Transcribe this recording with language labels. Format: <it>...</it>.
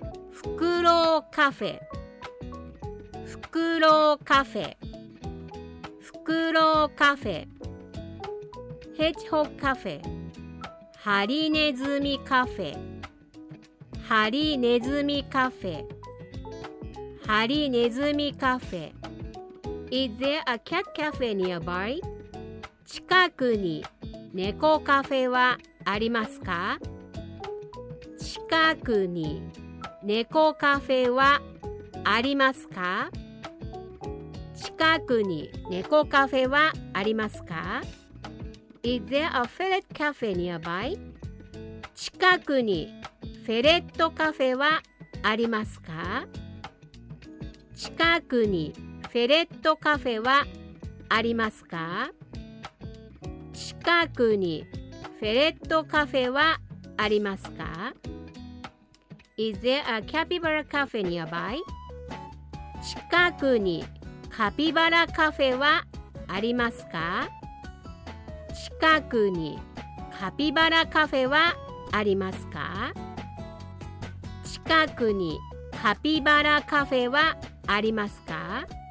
<ja>フクロウカフェ、フクロウカフェ、フクロウカフェ、</ja> <en>ヘッジホッグカフェ、</en> <ja>ハリネズミカフェ、ハリネズミカフェ、ハリネズミカフェ。</ja> <en>Is there a cat cafe nearby?</en> <ja>近くに猫カフェはありますか? 近くに猫カフェはありますか? 近くに猫カフェはありますか?</ja> <en>Is there a ferret cafe nearby?</en> <ja>近くにフェレットカフェはありますか? 近くにフェレットカフェはありますか? 近くにフェレットカフェはありますか?</ja> <en>Is there a capybara cafe nearby?</en> <ja>近くにカピバラカフェはありますか? 近くにカピバラカフェはありますか? 近くにカピバラカフェはありますか?</ja>